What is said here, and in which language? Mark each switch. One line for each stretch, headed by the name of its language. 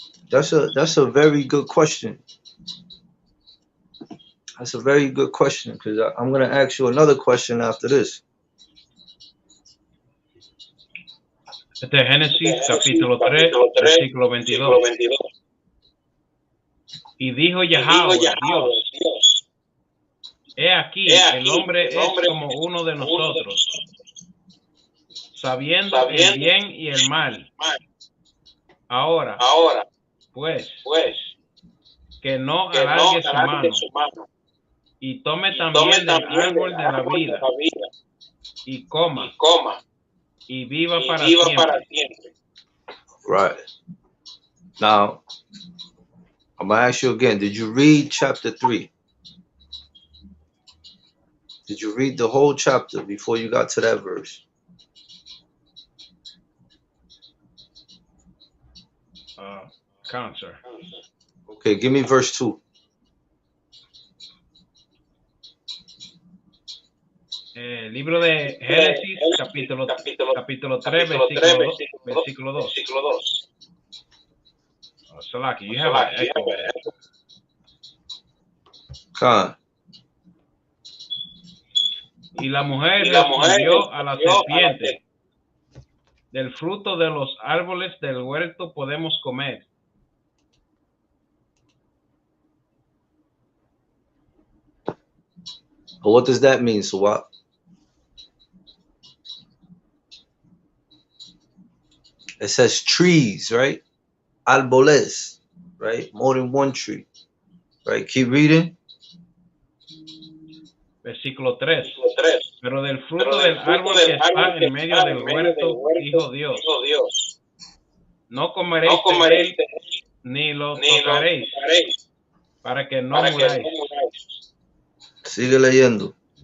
English: That's a very good question. That's a very good question, because I'm going to ask you another question after this.
Spanish: Este es Génesis capítulo 3, versículo 22. Y dijo Yahweh, Dios, he aquí, el hombre es como uno de nosotros, sabiendo el bien y el mal. Ahora, pues, que no alargue su mano, y tome también del árbol de la vida, y coma, y viva para siempre.
English: Right. Now, I'm going to ask you again, did you read chapter 3? Did you read the whole chapter before you got to that verse? Count, sir. Okay, give me verse 2.
Spanish: Libro de Génesis, capítulo 3, versículo 2.
English: Salaki, you have an echo. Khan.
Spanish: Y la mujer respondió a la serpiente, del fruto de los árboles del huerto podemos comer.
English: But what does that mean, Sawat? It says trees, right?
Spanish: Árboles,
English: right? More than one tree, right? Keep reading.
Spanish: Versículo 3. Pero del fruto del árbol que está en medio del huerto, dijo Dios, no comeréis de él, ni lo tocaréis, para que no muráis. Sigue leyendo.